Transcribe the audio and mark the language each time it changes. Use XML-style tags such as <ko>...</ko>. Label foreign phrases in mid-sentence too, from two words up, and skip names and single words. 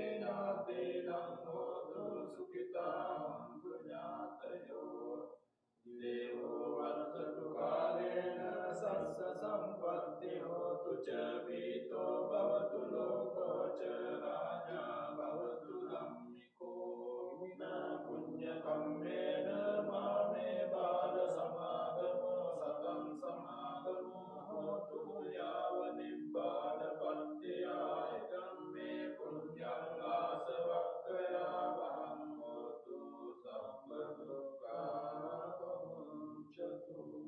<pi>ඥාතීනං හෝතු සුඛිතා හොන්තු ඥාතයෝ දේවෝ වර්තතු කාලේන සස්ස සම්පත්ති හෝතු ච පීතෝ භවතු ලෝකෝ ච රාජා භවතු ධම්මිකෝ විනා පුඤ්ඤ කම්මේන මාමේ බාල සමාගමෝ සතං සමාගමෝ හෝතු යාව නිබ්බාන පත්‍ත්‍යාය ධම්මේ පුඤ්ඤං ආසවක්ඛයා වහං හෝතු සම්ප දුක්ඛාපමුච්ඡතු</pi>